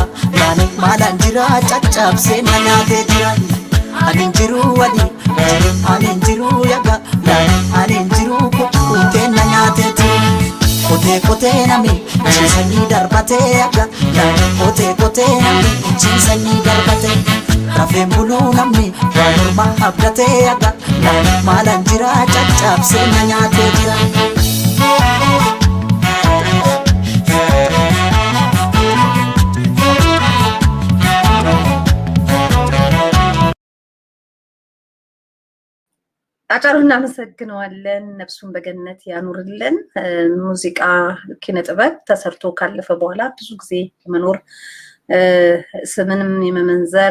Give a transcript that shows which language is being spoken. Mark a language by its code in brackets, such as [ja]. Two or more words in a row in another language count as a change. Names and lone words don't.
[om] yaani maalan jira caccabsee na nyaatee jira anin jiru wadi anin jiru yaga anin jiru kutee na nyaatee jira kotee nami ciisanii darbatee yaga kotee nami ciisanii darbatee rafeen buluu namni waa morma abdatee yaga maalan jira caccabsee na nyaatee jira. [am] አጫሩን እናመሰግነዋለን። ነፍሱን በገነት ያኑርልን። ሙዚቃ ኪነ ጥበብ ተሰርቶ ካለፈ በኋላ ብዙ ጊዜ የመኖር ስምንም የመመንዘር